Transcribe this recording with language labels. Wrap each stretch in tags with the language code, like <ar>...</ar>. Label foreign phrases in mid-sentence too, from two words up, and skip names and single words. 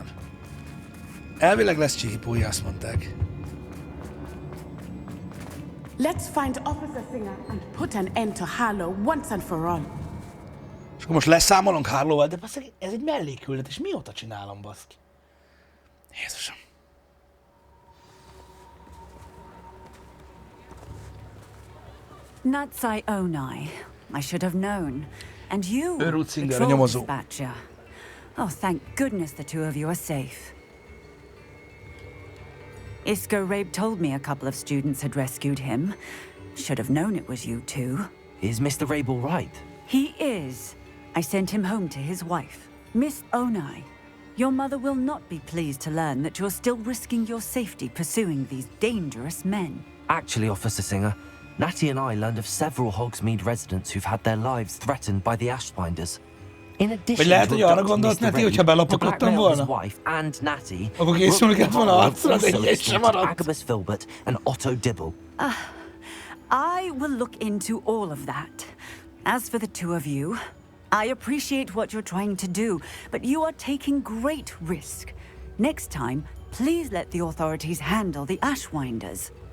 <hu>Elvileg lesz csihipói, azt mondták.</hu> <en>Let's find Officer Singer and put an end to Harlow once and for all.</en> <hu>És akkor most leszámolunk Harlowval, de basszeg, ez egy mellékküldetés, mióta csinálom, baszki? Jézusom.</hu> <en>Natsai Onai. I should have known. And you, Őrútszingere patrol</en> <hu>nyomozó.</hu> <en>dispatcher. Oh, thank goodness the two of you are safe. Isco Rabe told me a couple of students had rescued him. Should have known it was you two. Is Mr. Rabe all right? He is. I sent him home to his wife. Miss Onai, your mother will not be pleased to learn that you're still risking your safety pursuing these dangerous men. Actually, Officer Singer, Natty and I learned of several Hogsmeade residents who've had their lives threatened by the Ashbinders. In addition</en> <hu>Vagy lehet, hogy</hu> <en>to</en> <hu>arra</hu> <en>abducting</en> <hu>gondolt</hu> <en>Mr.</en> <hu>Natty, hogyha</hu> <en>Rabe, to</en> <hu>belopogottam</hu> <en>blackmail his</en> <hu>volna?</hu> <en>wife and Natty,</en> <hu>Akkor készülni kellett volna</hu> <en>Brooke</en> <hu>harcra, de</hu> <en>also</en> <hu>egy sem</hu> <en>escorted</en> <hu>maradt.</hu> <en>Agabus Filbert and Otto Dibble. I will look into all of that. As for the two of you, I appreciate what you're trying to do, but you are taking great risk. Next time, please let the authorities handle the Ashwinders.</en>